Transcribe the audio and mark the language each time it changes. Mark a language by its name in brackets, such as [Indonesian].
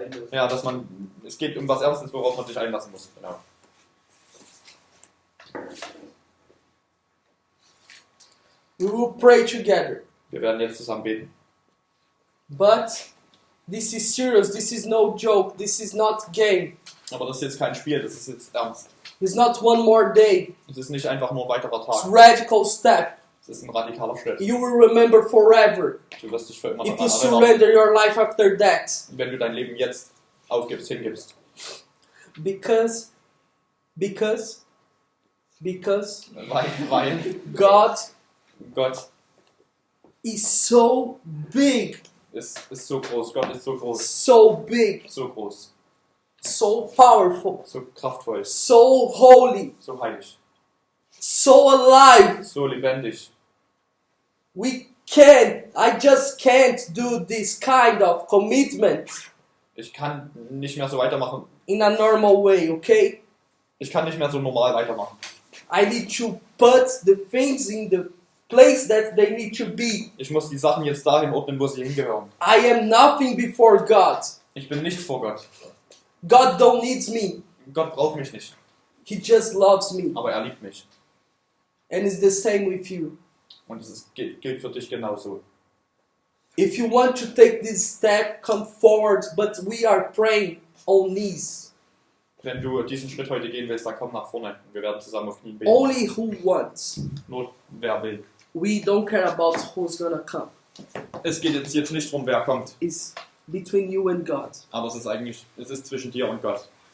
[German] Ja, dass man, es geht um was Ernstes, worauf man sich einlassen muss. Genau. [English] We will pray together. [German] Wir werden jetzt zusammen beten. [English] But this is serious, this is no joke, this is not game. [German] Aber das ist jetzt kein Spiel, das ist jetzt ernst. [English] It's not one more day. [German] Es ist nicht einfach nur ein weiterer [English] It's [German] Tag. [English] radical step. [German] Es ist ein radikaler Schritt. [English] You will remember forever [German] Du wirst dich für immer [English] if [German] daran [English] you [German] erinnern, [English] surrender your life after that. [German] wenn du dein Leben jetzt aufgibst, hingibst. [English] Because [German] Weil [English] God [German] Gott [English] is so big, [German] ist so groß. Gott ist so groß. [English] so big, [German] So groß. [English] so powerful, [German] So kraftvoll. [English] so holy, [German] So heilig. [English] so alive. [German] So lebendig. [English] I just can't do this kind of commitment [German] Ich kann nicht mehr so weitermachen. [English] in a normal way, okay? [German] Ich kann nicht mehr so normal weitermachen. [English] I need to put the things in the place that they need to be. [German] Ich muss die Sachen jetzt dahin ordnen, wo sie hingehören. [English] I am nothing before God. [German] Ich bin nichts vor Gott. [English] God don't need me. [German] Gott braucht mich nicht. [English] He just loves me. [German] Aber er liebt mich. [English] And it's the same with you. [German] Und es gilt für dich genauso. [English] If you want to take this step, come forward, but we are praying on knees. [German] Wenn du diesen Schritt heute gehen willst, dann komm nach vorne. Wir werden zusammen auf Knien beten. [English] Only who wants. [German] Nur wer will. [English] We don't care about who's gonna come. [German] Es geht jetzt nicht darum, wer kommt. [English] It's between you and God. [German] Aber es ist zwischen dir und Gott.